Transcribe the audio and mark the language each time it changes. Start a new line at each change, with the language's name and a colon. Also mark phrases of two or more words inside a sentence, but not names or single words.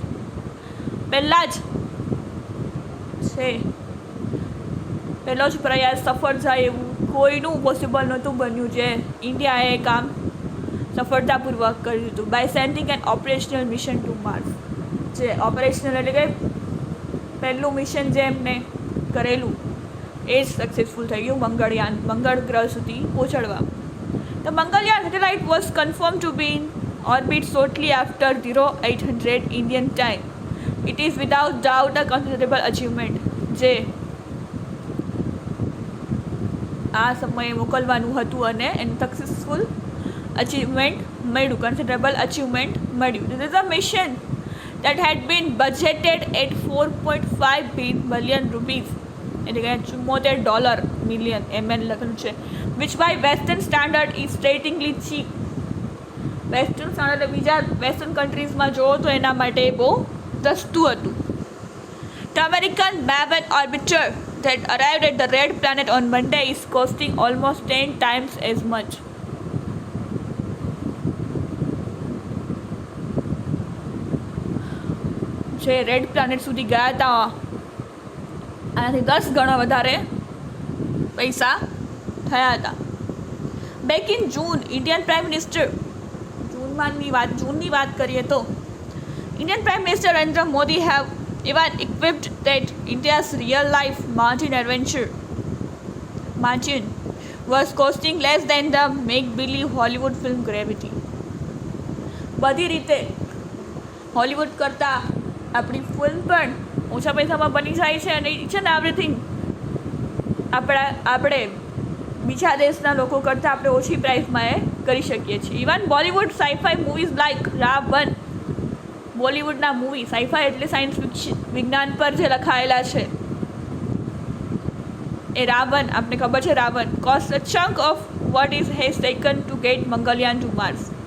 Gujarati: પહેલાં જ પ્રયાસ સફળ જાય એવું કોઈનું પોસિબલ નહોતું બન્યું, જે ઇન્ડિયાએ કામ સફળતાપૂર્વક કર્યું હતું.
English: By sending an operational mission to Mars.
Gujarati: જે ઓપરેશનલ એટલે કે પહેલું મિશન જે એમને કરેલું એ જ સક્સેસફુલ થઈ ગયું મંગળયાન, મંગળ ગ્રહ સુધી પહોંચાડવા.
English: The Mangalyaan satellite was confirmed to be in orbit shortly after 0800 Indian time. It is without doubt a considerable achievement.
Gujarati: જે આ સમયે મોકલવાનું હતું અને એને
English: successful achievement
Gujarati: મળ્યું,
English: considerable achievement
Gujarati: મળ્યું.
English: This is a mission that had been budgeted at 4.5 billion rupees,
Gujarati: એટલે કે $74 મિલિયન MN લખેલું છે,
English: which by western standard is straightly cheap. western standard
Gujarati: એટલે બીજા
English: western countriesમાં
Gujarati: જોવો તો એના માટે બહુ સસ્તું હતું.
English: The American Maven orbiter that arrived at the red planet on Monday is costing almost 10 times as much.
Gujarati: જે
English: red planet
Gujarati: સુધી ગયા હતા આનાથી 10 ગણા વધારે પૈસા થયા હતા.
English: Back in June Indian Prime Minister
Gujarati: જૂનની વાત કરીએ તો
English: Indian Prime Minister Narendra Modi have even equipped that India's real life Martian adventure was costing less than the make-believe Hollywood film Gravity.
Gujarati: બધી રીતે હોલિવૂડ કરતાં આપણી ફિલ્મ પણ ઓછા પૈસામાં બની જાય છે અને
English: each and everything
Gujarati: આપણે બીજા દેશના લોકો કરતાં આપણે ઓછી પ્રાઇસમાં એ કરી શકીએ છીએ.
English: Even Bollywood sci-fi movies like Raavan,
Gujarati: બોલિવૂડના
English: movie sci-fi
Gujarati: એટલે
English: science fiction,
Gujarati: વિજ્ઞાન પર જે લખાયેલા છે એ રાવણ, આપને ખબર છે રાવણ
English: cost a chunk of what is has taken to get Mangalyaan to Mars.